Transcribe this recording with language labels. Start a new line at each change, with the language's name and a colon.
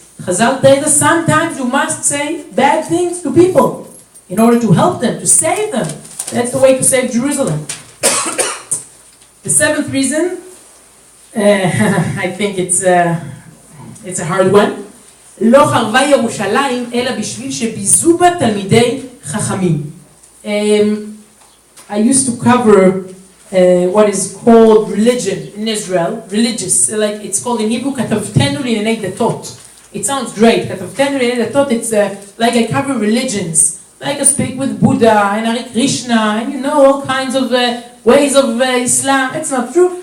English: Chazal tells us sometimes you must say bad things to people in order to help them, to save them. That's the way to save Jerusalem. The seventh reason, I think it's a hard one.
Hebrew: לא חרבה ירושלים אלא בשביל שביזו בה תלמידי חכמים.
English: I used to cover what is called religion in Israel, religious, like it's called in Hebrew,
Hebrew: כתבתנו לענייני דתות.
English: It sounds great,
Hebrew: כתבתנו לענייני דתות,
English: it's like I cover religions, like I speak with Buddha and Hare Krishna, and all kinds of ways of Islam. It's not true.